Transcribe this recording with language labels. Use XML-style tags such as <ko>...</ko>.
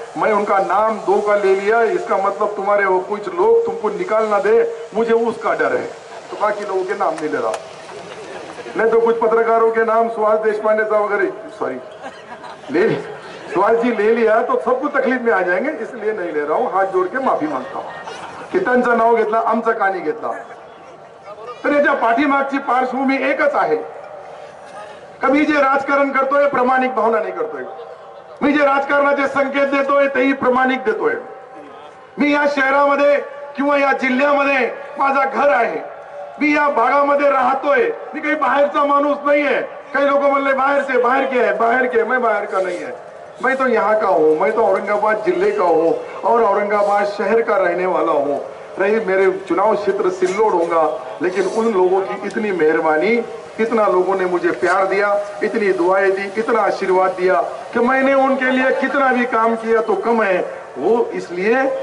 <hi>मैं उनका नाम दो का ले लिया, इसका मतलब तुम्हारे वो कुछ लोग तुमको निकाल ना दे, मुझे उसका डर है, तो बाकी लोगों के नाम नहीं ले रहा। नहीं तो कुछ पत्रकारों के नाम सुभाष देशपांडे साहब वगैरह, सॉरी सुभाष जी ले लिया तो सबको तकलीफ में आ जाएंगे, इसलिए नहीं ले रहा हूं। हाथ जोड़ के माफी मागता हूं की</hi> <mr>त्यांचं नाव घेतला, आमचं का नाही घेतला। तर याच्या पाठीमागची पार्श्वभूमी एकच आहे। कभी जे राजकारण करतोय प्रामाणिक भावना नाही करतोय। मी जे राजकारणाचे संकेत देतोय तेही प्रामाणिक देतोय। मी या शहरामध्ये किंवा या जिल्ह्यामध्ये माझा घर आहे, मी या भागामध्ये राहतोय, मी काही बाहेरचा माणूस नाहीये।</mr> <hi>कई लोग बोलले बाहर से, बाहर के है, बाहर के, मैं बाहर का नहीं है, मैं तो यहाँ का हूँ, मैं तो औरंगाबाद जिले का हूँ और औरंगाबाद शहर का रहने वाला हूँ। रही मेरे चुनाव क्षेत्र सिल्लोड होगा, लेकिन उन लोगों की इतनी मेहरबानी, इतना लोगों ने मुझे प्यार दिया, इतनी दुआएं दी, इतना आशीर्वाद दिया कि मैंने उनके लिए कितना भी काम किया तो कम है। वो इसलिए</hi>